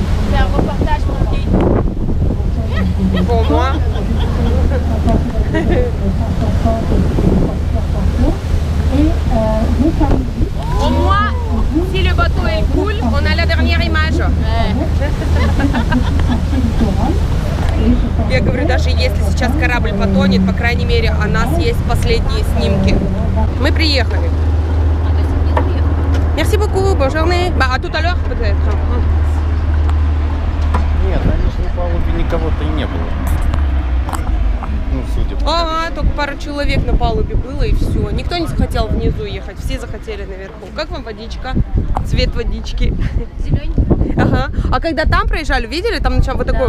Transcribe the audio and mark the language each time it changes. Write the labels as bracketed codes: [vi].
[fr] C'est un reportage pour qui? Pour moi. Au moins, si le bateau est cool, on a la dernière image. [ru] Я говорю, даже если сейчас корабль потонет, по крайней мере, у нас есть последние снимки. Мы приехали. [fr] Merci beaucoup, bonne journée. Bah, à tout à l'heure, peut-être. [ru] Нет, на нижней палубе никого-то и не было. судя по Ага, только пару человек на палубе было и все. Никто не захотел внизу ехать, все захотели наверху. Как вам водичка? Цвет водички. Зелененький. Ага. А когда там проезжали, видели, там начал вот такой